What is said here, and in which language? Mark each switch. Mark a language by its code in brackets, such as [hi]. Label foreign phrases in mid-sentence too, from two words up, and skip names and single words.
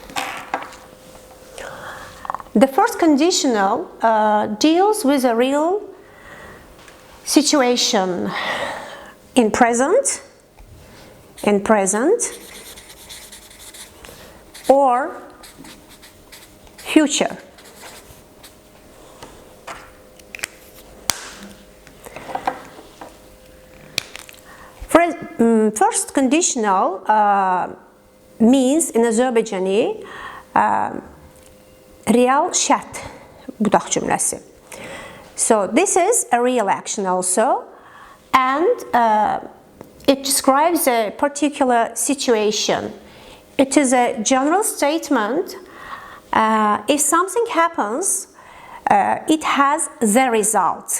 [en] The first conditional deals with a real situation in present, or future. First conditional means in Azərbaycani [az] real şərt budaq cümləsi. [en] So this is a real action also, and it describes a particular situation. It is a general statement. If something happens, it has the result.